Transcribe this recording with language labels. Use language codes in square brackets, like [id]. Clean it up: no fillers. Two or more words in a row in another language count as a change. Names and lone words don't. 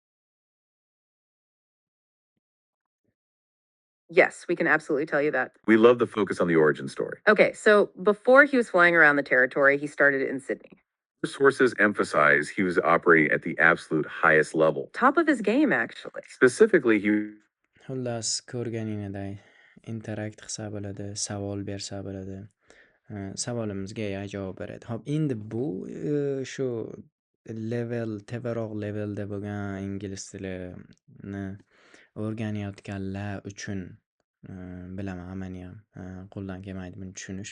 [en] Yes, we can absolutely tell you that. We love the focus on the origin story. Okay, so before he was flying around the territory, he started in Sydney. The sources emphasize he was operating at the absolute highest level. Top of his game, actually. Specifically, he [uz] Xullas, ko'rganingizdek, interact qilsa bo'ladi, savol bersa bo'ladi. Savolimizga AI javob beradi. Hop, endi bu shu tevaroq levelda bo'lgan ingliz tilini o'rganayotganlar uchun bilaman, hammaniyam qo'ldan kelmaydi buni tushunish.